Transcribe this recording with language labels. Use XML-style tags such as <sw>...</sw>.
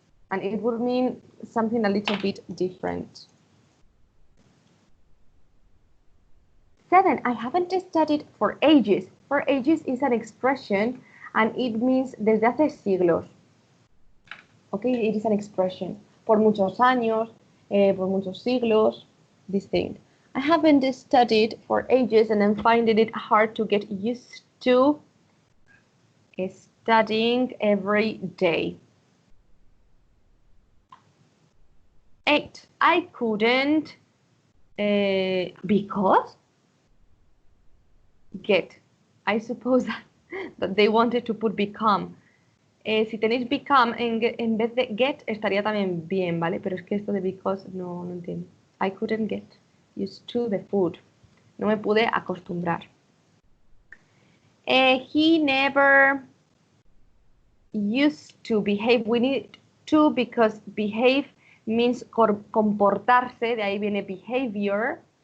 <en>And it would mean something a little bit different. 7, I haven't studied for ages. For ages is an expression and it means</en> <es>desde hace siglos.</es> <en>Okay, it is an expression.</en> <es>Por muchos años, por muchos siglos,</es> <en>this thing. I haven't studied for ages and I'm finding it hard to get used to studying every day. 8, I couldn't because get. I suppose that they wanted to put become.</en> <es>Si tenéis become en vez de get estaría también bien, ¿vale? Pero es que esto de because no entiendo.</es> <en>I couldn't get used to the food.</en> <es>No me pude acostumbrar.</es> <en>He never used to behave. We need to because behave means comportarse.</en> <es>De ahí viene behavior.</es>